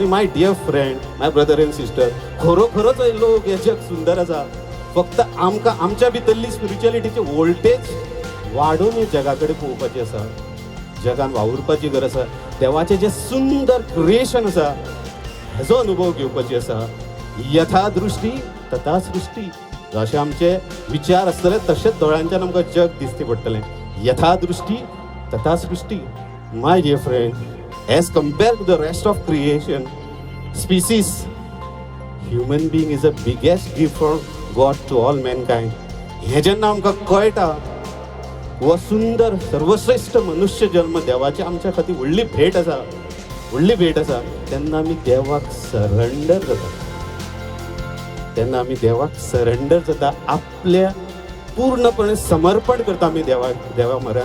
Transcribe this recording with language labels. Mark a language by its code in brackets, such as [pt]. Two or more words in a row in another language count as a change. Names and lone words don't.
[kok] आनी [en] My dear friend, my brother and sister, [kok] खरोखरोच हे लोक, हे जग सुंदर आसा, फक्त आमकां आमच्या भितरली स्पिरिच्युअलिटीचे वोल्टेज वाडोवन हे जगा कडेन पळोवपाची आसा, जगान वावुरपाची गरज आसा, देवाचें जें सुंदर क्रिएशन आसा हेजो अनुभव घेवपाची आसा. [sa] यथा दृष्टी तथा सृष्टी, [kok] जशे आमचे विचार आसतले तशेंच दोळ्यांच्यान आमकां जग दिसचें पडटलें. [sa] यथा दृष्टी तथा सृष्टी. [en] My dear friend, as compared to the rest of creation species, human being is the biggest gift from God to all mankind. [kok] हें जेन्ना आमकां कळटा, हो सुंदर सर्वश्रेष्ठ मनुष्य जल्म देवाची आमच्या खातीर व्हडली भेट आसा, व्हडली भेट आसा, तेन्ना आमी देवाक सरेंडर जाता. तेन्ना आमी देवाक सरेंडर जाता, आपल्या पूर्णपणे समर्पण करता आमी देवा म्हऱ्यान.